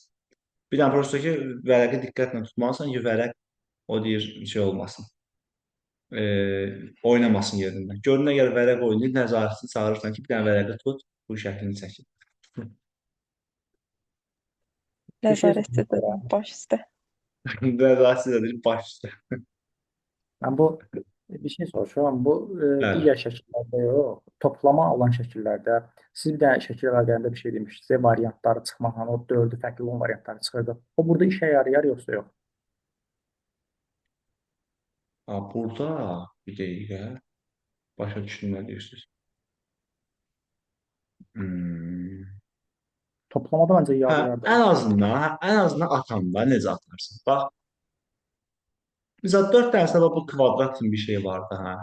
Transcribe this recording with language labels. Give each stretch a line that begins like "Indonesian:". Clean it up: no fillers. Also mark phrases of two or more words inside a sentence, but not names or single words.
Azerbaijani: Bir dənə prosta ki, vərəqi diqqətlə tutmalısan ki, vərəq o deyir şey olmasın. Oynamasın yerindən. Görünə gəl vərəq oynayır, nəzarətçini çağırırsan ki, bir dənə vərəqi tut, bu şəklini çəkin. Bir şey Nəzarətçi də baş üstə. Nəzarətçi də deyir, baş üstə.
Turkish: Ben bu bir şey soruşuyorum. Bu
Azerbaijani: Bəli.
Turkish: diğer şekillerde yok. Toplama olan şekillerde siz bir de şekil verdiğinde bir şey demiştiniz. Varyantları çıkmak. Hani o 4'ü farklı olan varyantları çıkardı. O burada işe yarayar yoksa yok.
Azerbaijani: Burada bir dəqiqə başa düşdüm nə deyirsiniz.
Turkish: Toplamada bence
Azerbaijani: Hə,
Turkish: yarayar da.
Azerbaijani: ən azından atanda necə atarsın? Bax, bizə 4 dənə səbəb bu kvadrat kimi bir şey vardı, hə.